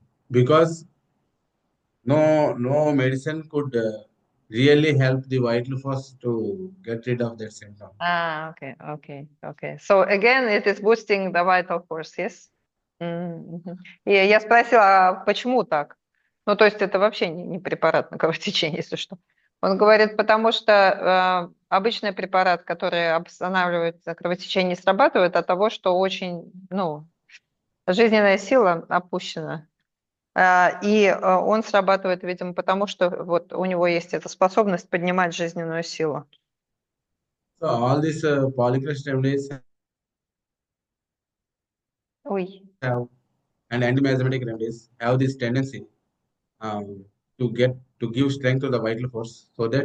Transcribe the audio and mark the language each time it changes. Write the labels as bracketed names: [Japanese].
[English] Because no medicine could really help the vital force to get rid of that symptom. Okay. So again, it is boosting the vital force, yes? Мгм. [Russian] И я спросила, а почему так? Ну, то есть это вообще не препарат на кровотечение, если что. Он говорит, потому что обычный препарат, который останавливает кровотечение, не срабатывает от того, что очень, ну, жизненная сила опущена. И он срабатывает, видимо, потому что вот у него есть эта способность поднимать жизненную силу. [English] So all these polycrest remedies [Russian] Ой. [English] have and anti-miasmatic remedies have this tendency um, to give strength to the vital force, so that